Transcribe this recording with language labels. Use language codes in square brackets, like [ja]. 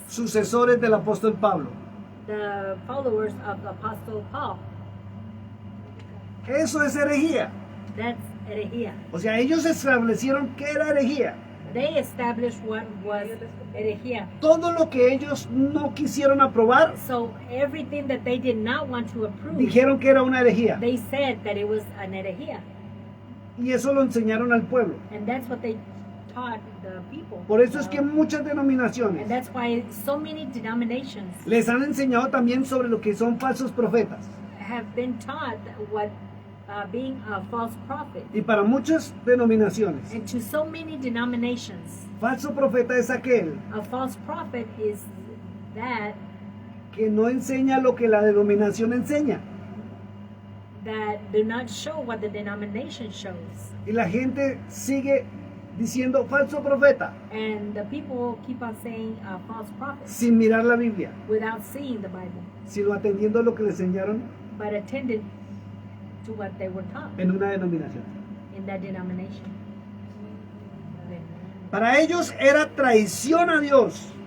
[es] sucesores del apóstol Pablo. [en] the followers of the apostle Paul. [es] Eso es herejía. [en] That's herejía. [es] O sea, ellos establecieron qué era herejía. [en] They established what was herejía. [es] Todo lo que ellos no quisieron aprobar, [en] So everything that they did not want to approve, [es] dijeron que era una herejía. [en] they said that it was an herejía. [es] Y eso lo enseñaron al pueblo. [en] And that's what they taught the people. [es] Por eso es que muchas denominaciones [en] And that's why so many denominations [es] les han enseñado también sobre lo que son falsos profetas. [en] have been taught what being a false prophet. [es] Y para muchas denominaciones, [en] And to so many denominations, [es] falso profeta es aquel [en] a false prophet is that [es] que no enseña lo que la denominación enseña. [en] do not show what the denomination shows. [es] Y la gente sigue diciendo falso profeta [en] And the people keep on saying false prophet [es] sin mirar la Biblia, [en] without seeing the Bible, [es] sino atendiendo lo que le enseñaron [en] but attended to what they were taught [es] en una denominación. [en] in that denomination. [es] Para ellos era traición a Dios